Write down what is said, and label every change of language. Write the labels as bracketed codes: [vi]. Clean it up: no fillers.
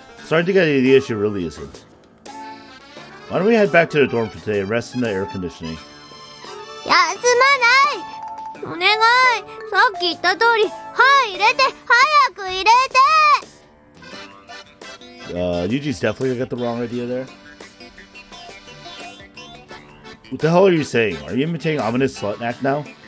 [en] Starting to get the idea she really isn't. Why don't we head back to the dorm for today and rest in the air conditioning? [ja] 休まない。お願い。さっき言った通り、はい、入れて、早く入れて。 [en] Yuji's definitely gonna get the wrong idea there. What the hell are you saying? Are you imitating ominous slut act now?